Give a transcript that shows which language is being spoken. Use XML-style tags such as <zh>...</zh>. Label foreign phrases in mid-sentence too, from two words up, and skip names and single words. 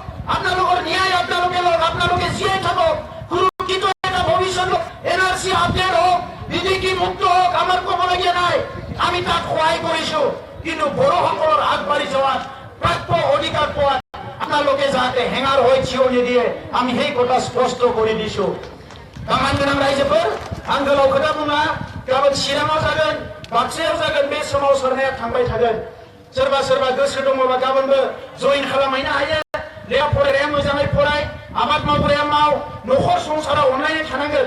<as>আপোনালোকৰ ন্যায় আপোনালোকে লওক, আপোনালোকে জীয়াই থাকক, সুৰক্ষিত এটা ভৱিষ্যত NRC আপডেট হওক, বিদেশী মুক্ত হওক, আমাৰ ক'বলগীয়া নাই। আমি তাত সহায় কৰিছো, কিন্তু বড়োসকলৰ আগবাঢ়ি যোৱাত প্ৰাপ্য অধিকাৰ পোৱাত আপোনালোকে যাতে হেঙাৰ হৈ থিয় নিদিয়ে, আমি সেই কথা স্পষ্ট কৰি দিছো।</as> <brx>मान गोनां रायजोफोर, आं गोलाव खोथा बुङा, गाबोन चिराङाव जागोन, बाक्सायाव जागोन, बे सोमावसारनाया थांबाय थागोन। सोरबा सोरबा गोसो दङबा गाबोनबो जइन खालामहैनो हायो। लेखा फरायग्राया मोजाङै फराय, आबाद मावग्राया माव, न'खर संसाराव अनलायनाय थानांगोन।</brx>